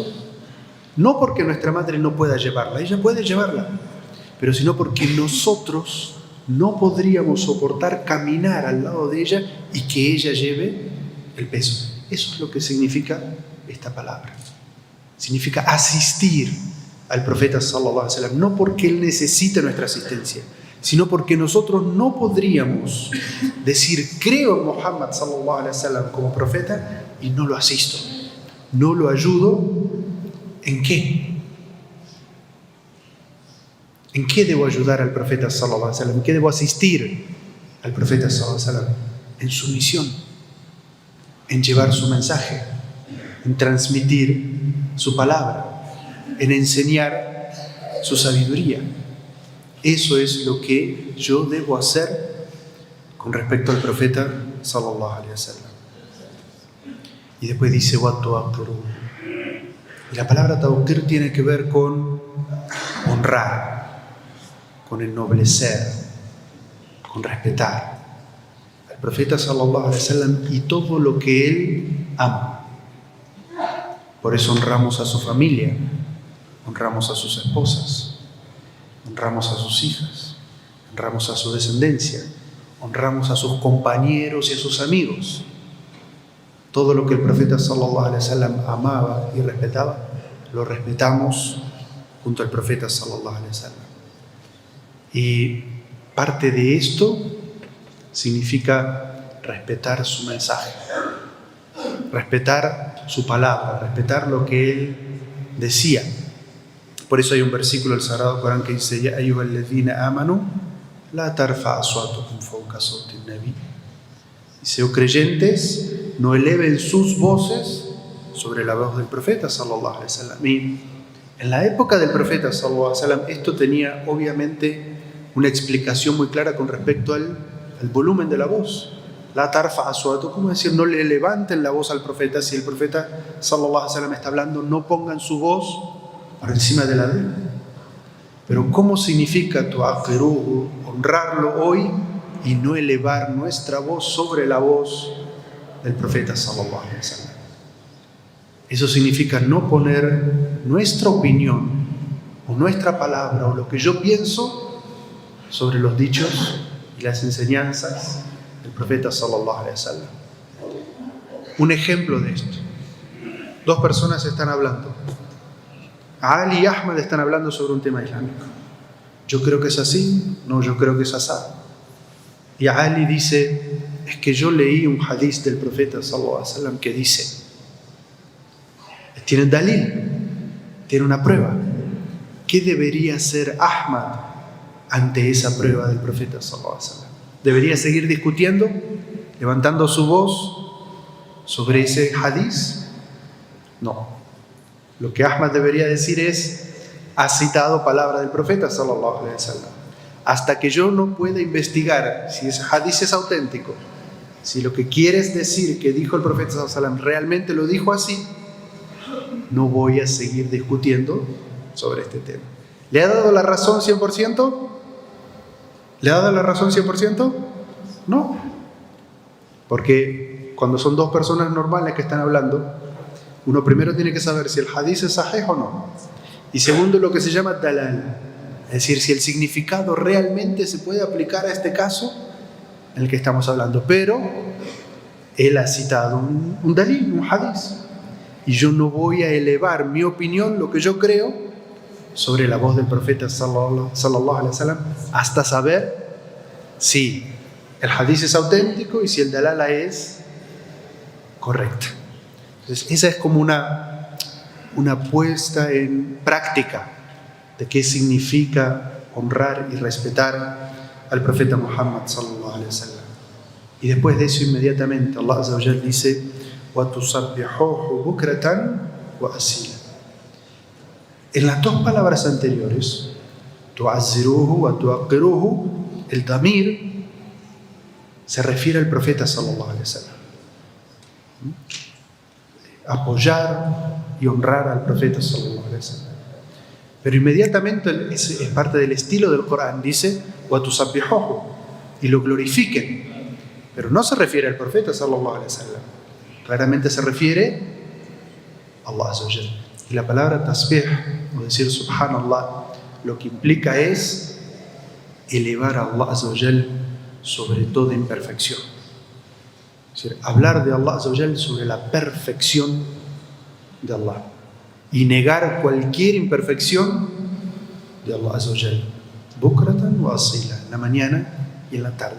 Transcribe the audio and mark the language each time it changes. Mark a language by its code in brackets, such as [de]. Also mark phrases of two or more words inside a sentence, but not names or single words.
[es] No porque nuestra madre no pueda llevarla, ella puede llevarla, pero sino porque nosotros no podríamos soportar caminar al lado de ella y que ella lleve el peso. Eso es lo que significa esta palabra. Significa asistir al profeta [ar] صلى الله عليه وسلم, [es] no porque él necesite nuestra asistencia, sino porque nosotros no podríamos decir creo en Muhammad [ar] صلى الله عليه وسلم [es] como profeta y no lo asisto, no lo ayudo. ¿En qué? ¿En qué debo ayudar al profeta [ar] صلى الله عليه وسلم? [es] ¿En qué debo asistir al profeta [ar] صلى الله عليه وسلم? [es] En su misión, en llevar su mensaje, en transmitir su palabra, en enseñar su sabiduría. Eso es lo que yo debo hacer con respecto al profeta [ar] صلى الله عليه وسلم. [es] Y después dice [ar] وتوقروا. [es] Y la palabra tawqir tiene que ver con honrar, con ennoblecer, con respetar al profeta [ar] صلى الله عليه وسلم [es] y todo lo que él ama. Por eso honramos a su familia, honramos a sus esposas, honramos a sus hijas, honramos a su descendencia, honramos a sus compañeros y a sus amigos. Todo lo que el profeta [ar] صلى الله عليه وسلم [es] amaba y respetaba, lo respetamos junto al profeta [ar] صلى الله عليه وسلم. [es] Y parte de esto significa respetar su mensaje, respetar su palabra, respetar lo que él decía. Por eso hay un versículo del Sagrado Corán que dice: [ar] يا أيها الذين آمنوا لا ترفعوا أصواتكم فوق صوت النبي. [es] Dice: oh creyentes, no eleven sus voces sobre la voz del profeta [ar] صلى الله عليه وسلم. [es] Y en la época del profeta [ar] صلى الله عليه وسلم [es] esto tenía obviamente una explicación muy clara con respecto al volumen de la voz. [ar] لا ترفعوا أصوات, [es] ¿cómo decir? No le levanten la voz al profeta. Si el profeta [ar] صلى الله عليه وسلم [es] está hablando, no pongan su voz por encima de la de él. Pero ¿cómo significa tu'aqqiruhu? Honrarlo hoy y no elevar nuestra voz sobre la voz del profeta [ar] صلى الله عليه وسلم. [es] Eso significa no poner nuestra opinión o nuestra palabra o lo que yo pienso sobre los dichos y las enseñanzas del profeta [ar] صلى الله عليه وسلم. [es] Un ejemplo de esto: dos personas están hablando. Ali y Ahmad están hablando sobre un tema islámico. Yo creo que es así, no, yo creo que es así. Y Ali dice: es que yo leí un hadith del profeta [ar] صلى الله عليه وسلم [es] que dice, tiene dalil, tiene una prueba. ¿Qué debería hacer Ahmad ante esa prueba del profeta [ar] صلى الله عليه وسلم? [es] ¿Debería seguir discutiendo, levantando su voz sobre ese hadith? No. Lo que Ahmad debería decir es: ha citado palabra del profeta [ar] صلى الله عليه وسلم. [es] Hasta que yo no pueda investigar si ese hadith es auténtico, si lo que quieres decir que dijo el profeta [ar] صلى الله عليه وسلم [es] realmente lo dijo así, no voy a seguir discutiendo sobre este tema. ¿Le ha dado la razón 100%? ¿Le ha dado la razón 100%? No. Porque cuando son dos personas normales que están hablando, uno primero tiene que saber si el hadith es sahih o no. Y segundo, lo que se llama dalal. Es decir, si el significado realmente se puede aplicar a este caso en el que estamos hablando. Pero él ha citado un dalil, un hadith. Y yo no voy a elevar mi opinión, lo que yo creo, sobre la voz del profeta [ar] صلى الله عليه وسلم, [es] hasta saber si el hadith es auténtico y si el dalala es correcto. Entonces, esa es como una puesta en práctica de qué significa honrar y respetar al profeta Muhammad [ar] صلى الله عليه وسلم. [es] Y después de eso, inmediatamente Allah [ar] عز وجل [es] dice: [ar] وَتُسَبِّحُوهُ بُكْرَةً وَأَصِيلًا. [es] En las dos palabras anteriores, [ar] تعزروه وتوقروه, [es] el damir se refiere al profeta [ar] صلى الله عليه وسلم. [es] Apoyar y honrar al profeta [ar] صلى الله عليه وسلم. [es] Pero inmediatamente es parte del estilo del Corán, dice [ar] وتسبحوه, [es] y lo glorifiquen. Pero no se refiere al profeta [ar] صلى الله عليه وسلم. [es] Claramente se refiere a Allah [ar] عز وجل. [es] Y la palabra tasbih, o decir subhanallah, lo que implica es elevar a Allah [ar] عز وجل [es] sobre toda imperfección. Es decir, hablar de Allah [ar] عز وجل [es] sobre la perfección de Allah y negar cualquier imperfección de Allah [ar] عز وجل. بكرة وأصيلا, [es] en la mañana y en la tarde.